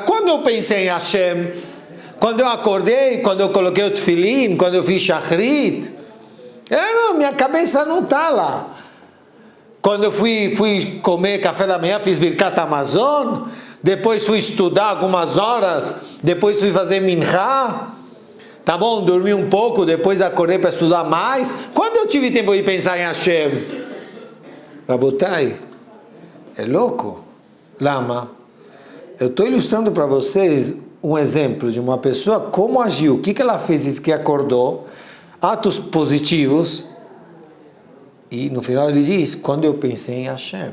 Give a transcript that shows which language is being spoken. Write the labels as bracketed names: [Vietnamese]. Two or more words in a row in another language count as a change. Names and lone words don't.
[Portuguese] Quando eu pensei em Hashem, quando eu acordei, quando eu coloquei o tefilim, quando eu fiz shachrit, minha cabeça não está lá. Quando eu fui comer café da manhã, fiz [Hebrew] ברכת המזון, [Portuguese] depois fui estudar algumas horas, depois fui fazer minchá, tá bom, dormi um pouco, depois acordei para estudar mais. Quando eu tive tempo de pensar em Hashem? Rabotai, é louco. Lama, eu estou ilustrando para vocês um exemplo de uma pessoa como agiu, o que ela fez, que acordou, atos positivos, e no final ele diz: quando eu pensei em Hashem.